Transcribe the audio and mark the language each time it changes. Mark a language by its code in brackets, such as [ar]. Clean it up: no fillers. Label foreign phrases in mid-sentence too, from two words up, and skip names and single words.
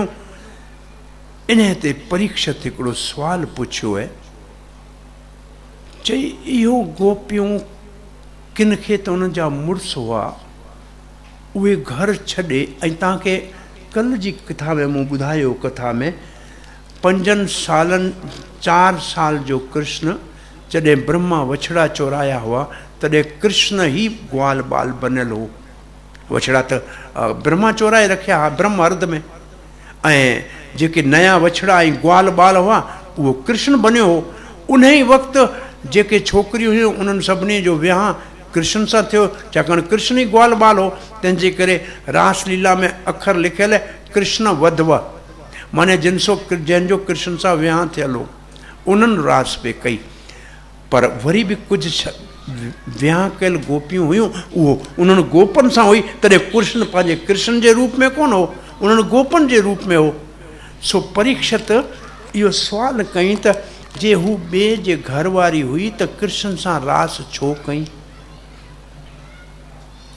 [sd] इन ते परीक्षित हिकिड़ो सुवालु पुछियो आहे, चई इहो गोपियूं किन खे त उन्हनि जा मुड़ुस हुआ, उहे घर छॾे, ऐं तव्हांखे कल्ह जी कथा में मूं ॿुधायो, कथा में 5 सालनि 4 साल जो कृष्ण जॾहिं ब्रह्मा वछड़ा चोराया हुआ, तॾहिं कृष्ण ई ग्वाल बाल बनियल हो। वछड़ा त ब्रह्मा चोराए रखिया हुआ ब्रह्म अर्ध में, ऐं जेके नया वछड़ा ऐं ग्वाल बाल हुआ उहो कृष्ण बनियो हो। उन ई वक़्तु जेके छोकिरियूं हुयूं उन्हनि सभिनी जो विहांउ कृष्ण सां थियो, छाकाणि कृष्ण ई ग्वाल बाल हो। तंहिंजे करे रासलीला में अखर लिखियल कृष्ण वधव, माने जंहिंजो कृष्ण सां विहांउ थियल हो, उन्हनि रास पे कई। पर वरी बि कुझु विहांउ कयल गोपियूं हुयूं, उहो उन्हनि गोपनि सां हुई, तॾहिं कृष्ण पंहिंजे कृष्ण जे रूप में कोन हो, उन्हनि गोपनि जे रूप में हो। सो परीक्षित इहो सुवालु कई त जे हू ॿिए जे घर वारी हुई त कृष्ण सां रास छो कई?